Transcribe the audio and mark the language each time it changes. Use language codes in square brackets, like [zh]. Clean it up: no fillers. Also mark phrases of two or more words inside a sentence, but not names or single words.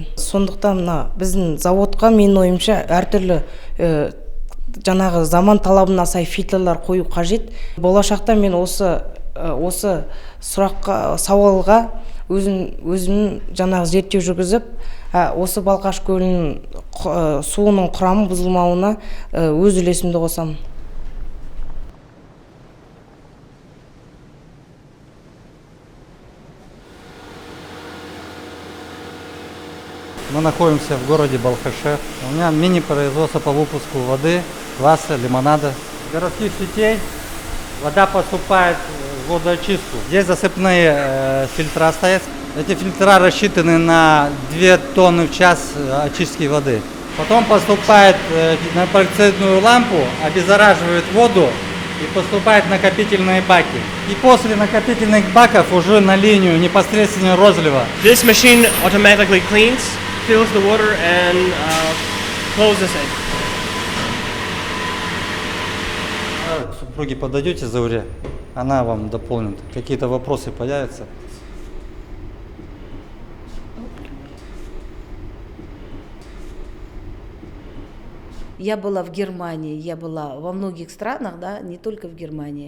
[kk] Сондықтан біздің заводқа менің ойымша әртүрлі жаңағы заман талабына сай фильтрлар қою қажет. Болашақта мен осы сұраққа, сауалға өзім жаңағы зерттеу жүргізіп, осы Балқаш көлінің суының құрамы бұзылмауына өз үлесімді қосамын. [ru] Мы находимся в городе Балхаше. У меня мини-производство по выпуску воды, кваса, лимонада. С городских сетей вода поступает в водоочистку. Здесь засыпные фильтра стоят. Эти фильтра рассчитаны на 2 тонны в час очистки воды. Потом поступает на проекционную лампу, обеззараживает воду и поступает в накопительные баки. И после накопительных баков уже на линию непосредственно розлива. [en] This machine automatically cleans, fills the water and closes it. [ru] Супруги подойдете Зауре, она вам дополнит. Какие-то вопросы появятся. Я была в Германии, я была во многих странах, да, не только в Германии.